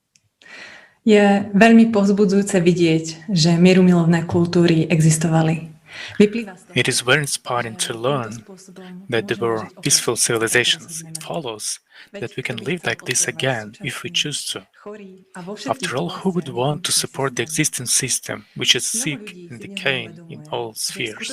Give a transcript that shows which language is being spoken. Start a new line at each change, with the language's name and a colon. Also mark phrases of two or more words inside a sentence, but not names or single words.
Slovak: Je veľmi povzbudzujúce vidieť, že mierumilovné kultúry existovali.
English: It is very inspiring to learn that there were peaceful civilizations. It follows that we can live like this again if we choose to. After all, who would want to support the existing system, which is sick and decaying in all spheres?